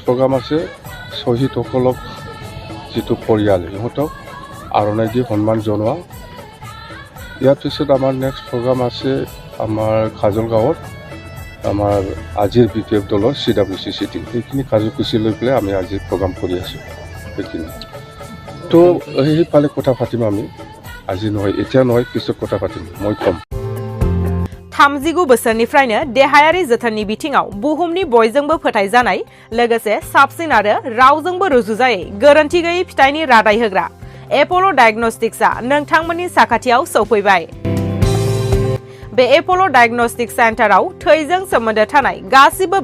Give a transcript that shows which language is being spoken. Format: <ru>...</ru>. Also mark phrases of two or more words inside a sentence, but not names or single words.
<as>প্ৰগ্ৰাম আছে শ্বহীদসকলক যিটো পৰিয়াল ইহঁতক আৰণাই দি সন্মান জনোৱা ইয়াৰ পিছত আমাৰ</as> <en>next program</en> <as>আছে আমাৰ খাজল গাঁৱত আমাৰ আজিৰ BTF দলৰ CWC চিটিং সেইখিনি কাৰ্যসূচী লৈ পেলাই আমি আজি প্ৰগ্ৰাম কৰি আছোঁ সেইখিনি তো সেইফালে কথা পাতিম আমি আজি নহয় এতিয়া নহয় পিছত কথা পাতিম মই কম</as> <brx>39 बोसोरनिफ्रायनो देहायारि जोथोननि बिथिङाव बुहुमनि बयजोंबो फोथायजानाय लोगोसे साबसिन आरो रावजोंबो रुजुजायै गोरोन्थि गैयै फिथाइनि रादाय होग्रा एप'ल' डायग्नोस्टिक्सआ नोंथांमोननि साखाथियाव सौफैबाय बे एप'ल' डायग्नोस्टिक सेन्टाराव थैजों सोमोन्दो थानाय गासिबो</brx>